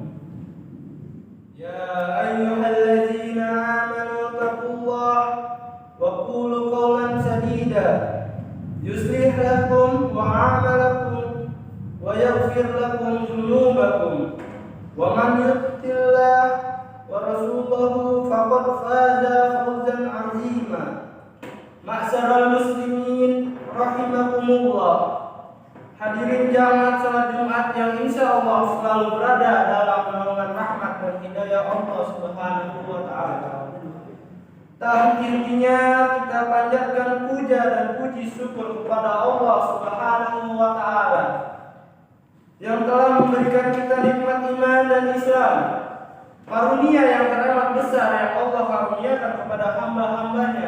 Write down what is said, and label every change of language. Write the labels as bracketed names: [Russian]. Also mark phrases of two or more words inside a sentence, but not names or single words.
[Arabic] يا أيها الذين آمنوا اتقوا الله وقولوا قولا سديدا يصلح لكم أعمالكم ويغفر لكم ذنوبكم ومن يطع الله ورسوله فقد فاز فوزا عظيما. معشر المسلمين رحمكم الله. [Indonesian] Hadirin jamaah salat Jumat yang insyaallah selalu berada dalam naungan rahmat dan hidayah [Arabic] الله سبحانه وتعالى. [Indonesian] Tak henti-hentinya kita panjatkan puja dan puji syukur kepada [Arabic] الله سبحانه وتعالى [Indonesian] yang telah memberikan kita nikmat iman dan Islam, karunia yang teramat besar yang Allah karuniakan kepada hamba-hambanya.